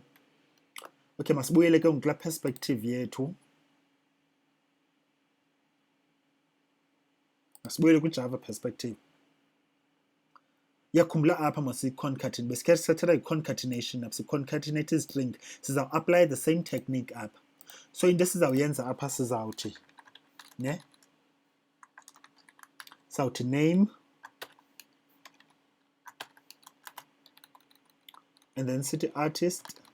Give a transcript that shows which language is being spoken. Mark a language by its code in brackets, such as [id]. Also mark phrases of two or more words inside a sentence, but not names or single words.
[xh] Okay, masibuyele ke ngoku kulaa perspective yethu, masibuyele kwi-Java perspective. Yakhumbula apha masiyi-concatenate, besikhe sithetha yi-concatenation apha, si-concatenate i-string, sizawu-apply [en] the same technique [xh] apha. So into esizawuyenza apha sizawuthi ne, sizawuthi name, [en] and then [xh] sithi artist, .